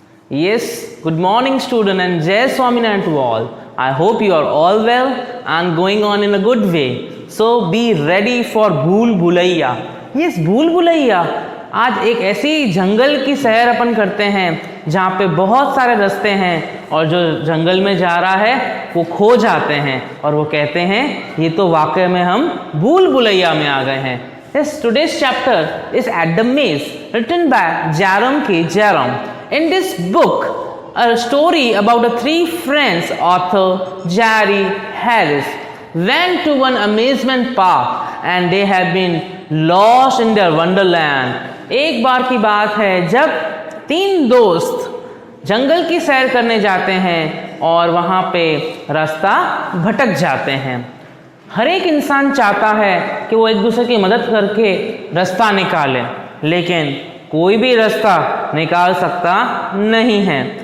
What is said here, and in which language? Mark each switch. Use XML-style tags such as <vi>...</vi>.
<en>Yes, good morning student and Jai Swaminarayan to all. I hope you are all well and going on in a good way. So be ready for Bhool Bhulaiya.</en> <hi>Yes, भूल भुलैया. आज एक ऐसी जंगल की सैर अपन करते हैं जहाँ पे बहुत सारे रास्ते हैं और जो जंगल में जा रहा है वो खो जाते हैं और वो कहते हैं ये तो वाकई में हम भूल भुलैया में आ गए हैं.</hi> <en>Yes, today's chapter is At the Maze, written by Jerome K. Jerome. In this book, a story about the three friends, author Jerry Harris, went to one amusement park and they have been lost in their wonderland.</en> <hi>एक बार की बात है जब तीन दोस्त जंगल की सैर करने जाते हैं और वहाँ पे रास्ता भटक जाते हैं. हर एक इंसान चाहता है कि वो एक दूसरे की मदद करके रास्ता निकाले, लेकिन कोई भी रास्ता निकाल सकता नहीं है.</hi>